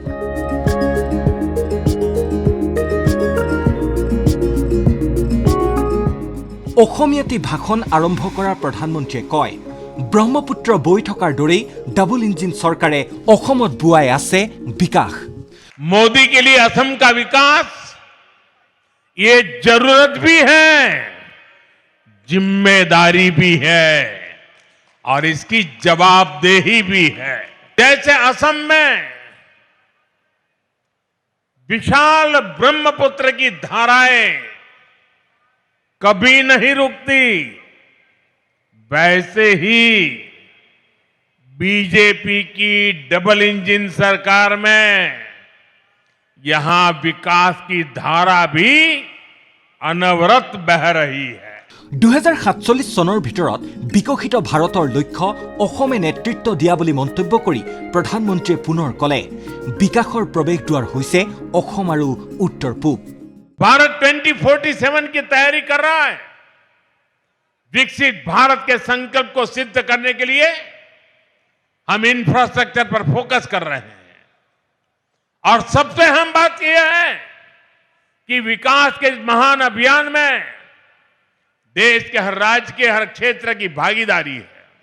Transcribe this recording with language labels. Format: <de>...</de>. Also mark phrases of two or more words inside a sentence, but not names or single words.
<as>অসমীয়াতে ভাষণ আৰম্ভ কৰা প্ৰধানমন্ত্ৰীয়ে কয়, ব্ৰহ্মপুত্ৰ বৈ থকাৰ দৰেই</as> <en>double engine</en> <as>চৰকাৰে অসমত বুৱাই আছে বিকাশ।</as> <hi>मोदी के लिए असम का विकास ये जरूरत भी है, जिम्मेदारी भी है और इसकी जवाबदेही भी है। जैसे असम में विशाल ब्रह्मपुत्र की धाराएं कभी नहीं रुकती, वैसे ही बीजेपी की</hi> <en>double engine</en> <hi>सरकार में यहां विकास की धारा भी अनवरत बह रही है।</hi> <as>২০৪৭ চনৰ ভিতৰত বিকশিত ভাৰতৰ লক্ষ্য অসমে নেতৃত্ব দিয়া বুলি মন্তব্য কৰি প্ৰধানমন্ত্ৰীয়ে পুনৰ কলে, বিকাশৰ প্ৰৱেশ দুৱাৰ হৈছে অসম আৰু উত্তৰ পূব।</as> <hi>भारत 2047 की तैयारी कर रहा है। विकसित भारत के संकल्प को सिद्ध करने के लिए हम इंफ्रास्ट्रक्चर पर फोकस कर रहे हैं और सबसे अहम बात यह है कि विकास के इस महान अभियान में देश के हर राज्य के हर क्षेत्र की भागीदारी है।</hi>